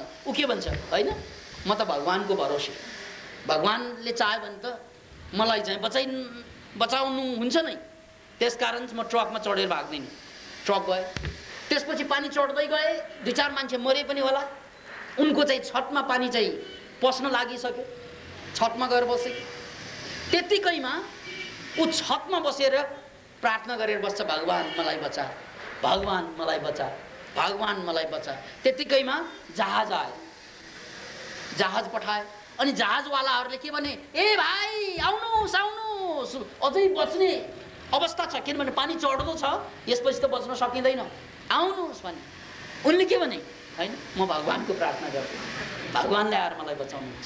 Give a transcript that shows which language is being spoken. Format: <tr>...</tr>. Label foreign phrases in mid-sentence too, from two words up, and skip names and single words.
<ne>ऊ के भन्छ, होइन म त भगवानको भरोसे, भगवानले चाह्यो भने त मलाई चाहिँ बचाउनु हुन्छ नै, त्यसकारण म ट्रकमा चढेर भाग्दिनँ। ट्रक गयो, त्यसपछि पानी चढ्दै गए, 2-4 मान्छे मरे पनि होला, उनको चाहिँ छतमा पानी चाहिँ पस्न लागिसक्यो, छतमा गएर बसे। त्यतिकैमा ऊ छतमा बसेर प्रार्थना गरेर बस्छ, भगवान मलाई बचा, भगवान मलाई बचा, भगवान मलाई बचा। त्यतिकैमा जहाज आयो, जहाज पठाए। अनि जहाजवालाहरूले के भने, ए भाइ आउनुहोस् आउनुहोस्, अझै बच्ने अवस्था छ, किनभने पानी चढ्दो छ, यसपछि त बच्न सकिँदैन, आउनुहोस् भने। उनले के भने, होइन म भगवानको प्रार्थना गर्छु, भगवानले आएर मलाई बचाउनुहुन्छ।</ne>